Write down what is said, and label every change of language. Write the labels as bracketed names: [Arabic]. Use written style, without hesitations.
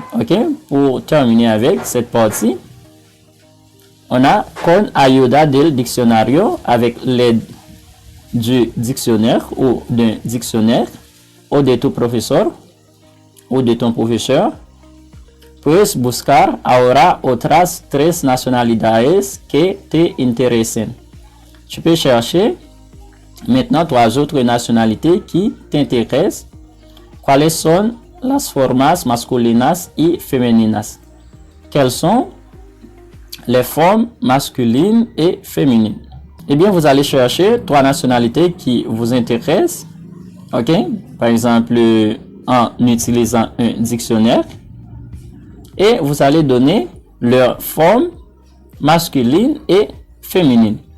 [French] OK, pour terminer avec cette partie, on a [Spanish] con ayuda del diccionario, [French] avec l'aide du dictionnaire ou d'un dictionnaire, ou [Spanish] de tu professeur, [French] ou de ton professeur. [Spanish] Puedes buscar ahora otras 3 nacionalidades que te interesen. [French] Tu peux chercher maintenant 3 autres nationalités qui t'intéressent. [Spanish] ¿Cuáles son las formas masculinas y femeninas? [French] Quelles sont les formes masculines et féminines? Eh bien, vous allez chercher 3 nationalités qui vous intéressent. OK? Par exemple, en utilisant un dictionnaire. Et vous allez donner leur forme masculine et féminine.